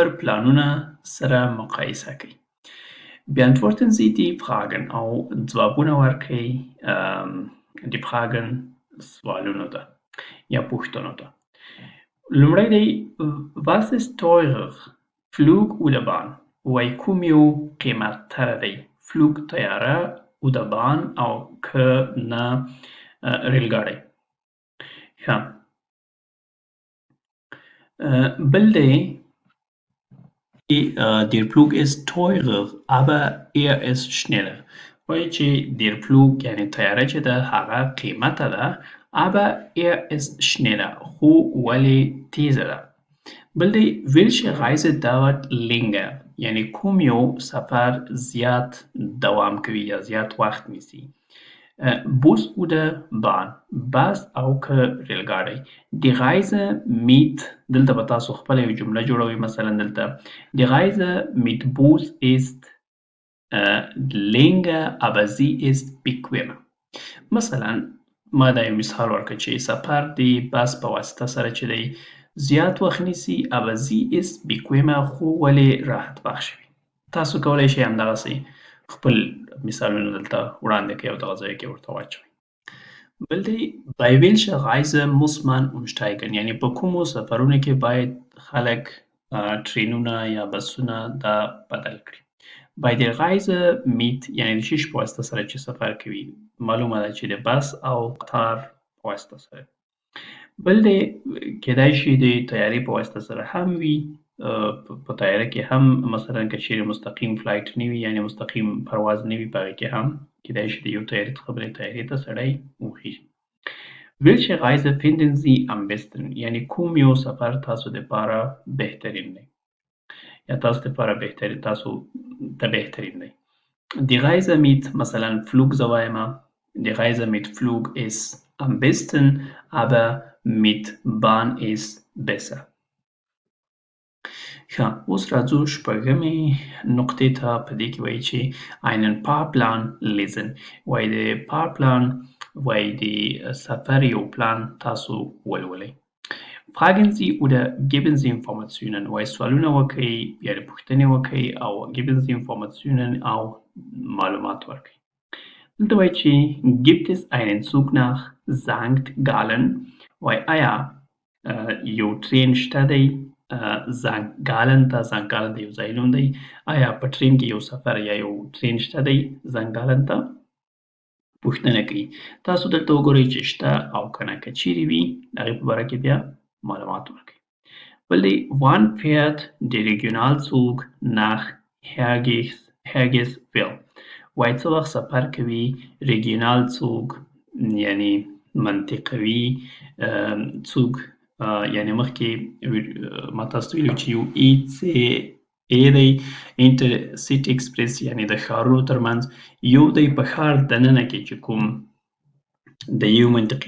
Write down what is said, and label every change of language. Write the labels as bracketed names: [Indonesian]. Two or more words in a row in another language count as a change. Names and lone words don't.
[Pashto] پلانونه سره مقایسه کړئ [German] Beantworten Sie die Fragen [Pashto] او ځوابونه ورکړئ [German] die Fragen [Pashto] سوالونو ته یا پوښتنو ته لومړی دی [German] Was ist teurer Flug oder Bahn [Pashto] وایي کوم یو قیمتتره دی فلوګ طیاره [German] oder Bahn [Pashto] او که نه ریلګاډی ښه بل دی [German] Der Flug ist teurer aber er ist schneller [Pashto] وایي چې [German] der Flug [Pashto] یعنی طیاره چې ده هغه قیمته ده [German] aber er ist schneller [Pashto] خو ولې تیزه ده بل دی [German] welche Reise dauert länger [Pashto] یعنی کوم یو سفر زیات دوام کوي یا زیات وخت نیسي [German] Bus oder Bahn [Pashto] بس او که ریلګاډی [German] Die Reise mit [Pashto] دلته به تاسو خپله یو جمله جوړوئ مثلا دلته [German] Die Reise mit Bus ist länger aber sie ist bequemer [Pashto] مثلا ما دا یو مثال ورکړ چې سفر د بس په واسطه سره چې دی زیات وخت نیسي [German] aber sie ist bequemer [Pashto] خو ولې راحت بخشه وي تاسو کولی شئ همدغسې خپل مثالونه دلته وړاندې کړئ او دغه ځای کې ورته واچوئ بل دی [German] bei welcher Reise muss man umsteigen [Pashto] یعنی په کومو سفرونو کې باید خلک ټرینونه یا بسونه دا بدل کړي [German] bei der Reise mit [Pashto] یعنی د شیش په واسطه سره چې سفر کوي معلومه ده چې د بس او قطار په واسطه سره بل دی کیدای شي د طیارې په واسطه سره هم وي په طیاره کې هم مثلا که چیرې مستقیم فلایټ نه وي یعنی مستقیم پرواز نه وي په هغې کې هم کیدای شي د یو طیارې څخه بلې طیارې ته سړی وخیژي [German] welche Reise finden Sie am besten [Pashto] یعنی کوم یو سفر تاسو دپاره بهترین دی یا تاسو دپاره تاسو ته بهترین دی [German] Die Reise mit [Pashto] مثلا Flug زه وایمه [German] Die Reise mit Flug ist am besten aber mit Bahn ist besser [Pashto] ښه اوس راځو شپږمې نقطې ته په دې کې وایي چې [German] einen Fahrplan lesen [Pashto] وایي د Fahrplan وایي د سفر یو پلان تاسو ولولئ [German] Fragen Sie oder geben Sie Informationen [Pashto] وایي سوالونه وکړئ یا پوښتنې وکړئ او [German] geben Sie Informationen [Pashto] او معلومات ورکړئ دلته وایي چې [German] gibt es einen Zug nach St. [Pashto] Gallen وایي آیا یو ټرین شته دی زنګ ګالن ته زنګ ګالن د یو ځای نوم دی آیا په ټرین کې یو سفر یا یو ټرین شته دی زنګ ګالن ته پوښتنه کوي تاسو دلته وګورئ چې شته او که نه که چیرې وي د هغې په باره کې بیا معلومات ورکړئ بل دی [German] wann fährt der Regionalzug nach Hergesville [Pashto] وایي څه وخت سفر کوي Regionalzug یعنی منطقوي څوک یعنی مخکې ما تاسو ته ویلي چې یو ECA دی انټرسټي ایکسپریس یعنی د ښارونو ترمنځ یو دی په ښار دننه کې چې کوم د یو منطقې